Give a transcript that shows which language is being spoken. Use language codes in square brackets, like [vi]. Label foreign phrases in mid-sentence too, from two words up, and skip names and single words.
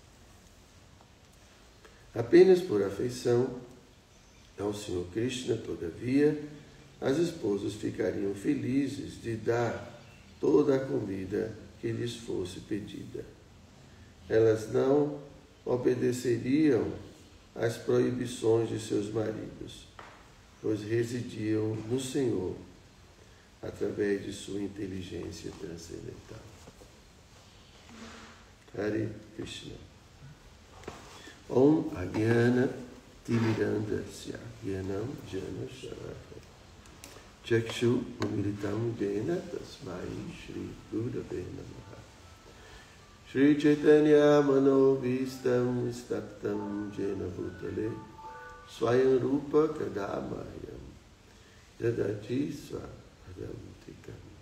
[pt] Apenas por afeição ao Senhor Krishna, todavia, as esposas ficariam felizes de dar toda a comida que lhes fosse pedida. Elas não obedeceriam às proibições de seus maridos, pois residiam no Senhor através de sua inteligência transcendental. [sa] Hare Krishna. Om Ajnana Timirandasya Jnanam Jana Sharaka Chakshu Umilitam Jena Tasmai Shri Gurave Namaha Shri Chaitanya Manovistam Staptam Jena Bhutale Swayam Rupa Kadamayam Dadati Swadhamtikam.